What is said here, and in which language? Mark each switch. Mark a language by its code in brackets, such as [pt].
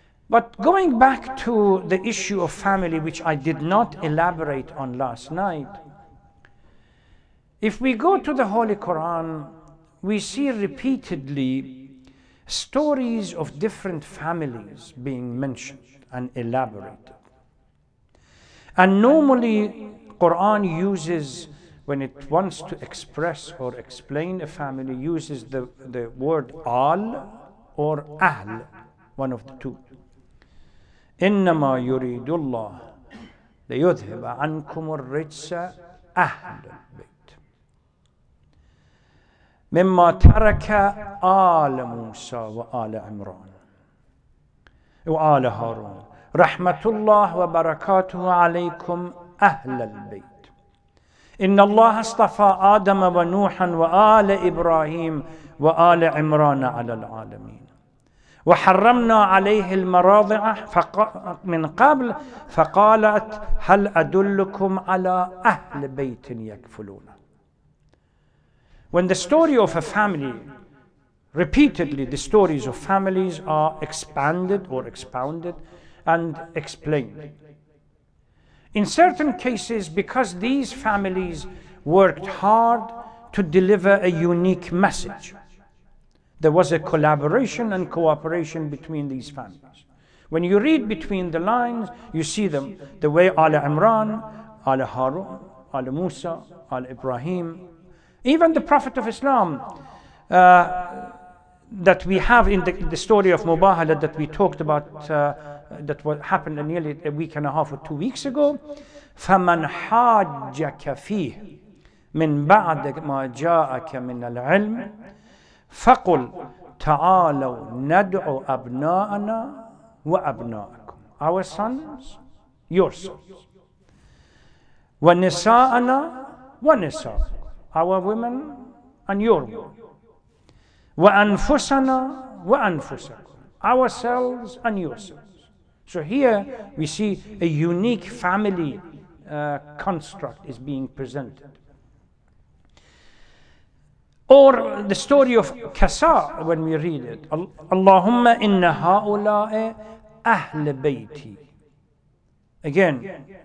[en] But going back to the issue of family, which I did not elaborate on last night, if we go to the Holy Quran, we see repeatedly stories of different families being mentioned and elaborated. And normally, Quran uses, when it wants to express or explain a family, uses the word al or ahl, one of the two. [ar] إنما يريد الله ليذهب عنكم الرجس أهل البيت مما ترك آل موسى وآل عمران وآل هارون رحمة الله وبركاته عليكم أهل البيت إن الله اصطفى آدم ونوحا وآل إبراهيم وآل عمران على العالمين وحرمنا عليه المراضع من قبل فقالت هل أدلكم على أهل بيت يكفلونه. [en] When the story of a family, repeatedly the stories of families are expanded or expounded and explained. In certain cases, because these families worked hard to deliver a unique message, there was a collaboration and cooperation between these families. When you read between the lines, you see them, the way Al Imran, Al Harun, Al Musa, Al Ibrahim, even the Prophet of Islam that we have in the story of Mubahala that we talked about, that happened nearly a week and a half or 2 weeks ago. [ar] فَمَنْ حَاجَّكَ فِيهِ مِنْ بَعْدَ مَا جَاءَكَ مِنَ الْعِلْمِ فَقُلْ تَعَالَوْا نَدْعُ أَبْنَاءَنَا وَأَبْنَاءَكُمْ, [en] our sons, your sons, [ar] وَنِسَاءَنَا وَنِسَاءَكُمْ, [en] our women and your women, [ar] وَأَنفُسَنَا وَأَنفُسَكُمْ, [en] ourselves and yourselves. So here we see a unique family construct is being presented. Or the story of Kasa, when we read it, [ar] Allahumma inna ha'ula'i ahl bayti. [en] Again,